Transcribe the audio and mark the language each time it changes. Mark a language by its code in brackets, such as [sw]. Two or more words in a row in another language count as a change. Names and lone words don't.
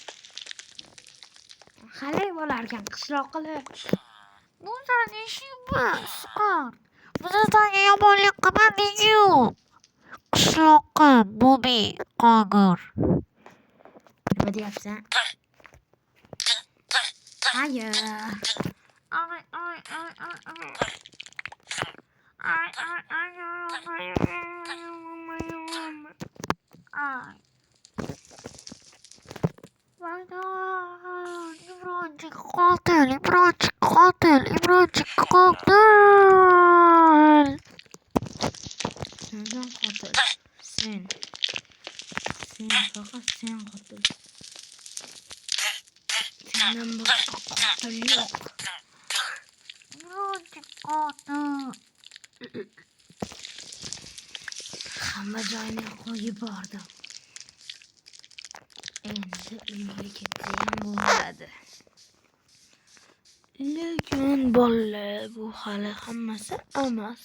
[uz] Qalay bo'larkan qishloqlar? Bu sani ishimiz. Bizdan yomonlik qilmadingiz. Qishloqqa Bobby qog'ir. Nima deyapsan? [tr] Hayır. İmrancık katil. Senden katil. Sen fakat sen katil. Senden başka katil yok. İmrancık katil. [uz] Hamma joyini qo'yib bordim. Endi uyga ketayam bo'ladi. Lekin bolalar bu hali hammasi emas.